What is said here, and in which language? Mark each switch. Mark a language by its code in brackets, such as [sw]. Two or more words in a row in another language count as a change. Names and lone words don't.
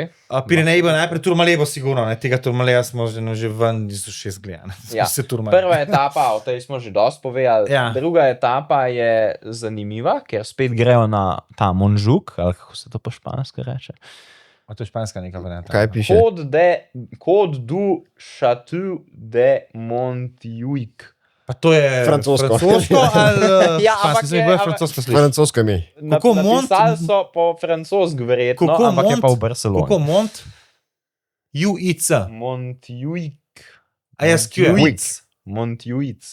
[sl] Pireneji bo najprej Tourmalet bo sigurno, tega Tourmaleta smo že ven iz 6 gledali. Ja. Prva etapa, o tej smo že dosti povedali. Ja. Druga etapa je zanimiva, ker spet grejo na ta Montjuic, ali kako se to po špansko reče. A to je španska neka varianta. Kaj piše? Côte du Château de Montjuic. Pa to je francosko ali francosko ime. Napisali so po francosko verjetno, ampak je pa v Barceloni. Kako Mont? U-I-C. Montjuic. A jaz kje? Montjuic.